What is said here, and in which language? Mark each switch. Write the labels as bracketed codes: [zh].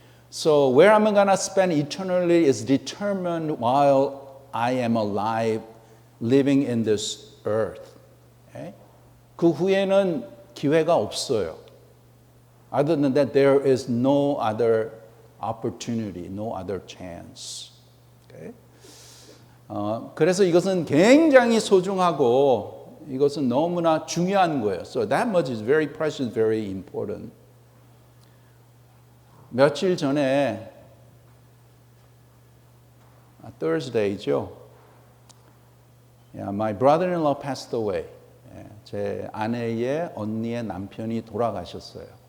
[en] So where I'm going to spend eternally is determined while I am alive, living in this earth. Okay? [ko] 그 후에는 기회가 없어요. [en] Other than that, there is no other opportunity, no other chance. Okay? [ko] 그래서 이것은 굉장히 소중하고 이것은 너무나 중요한 거예요. [en] So that much is very precious, very important. [ko] 며칠 전에 Thursday죠. [en] Yeah, my brother-in-law passed away. [ko] 제 아내의 언니의 남편이 돌아가셨어.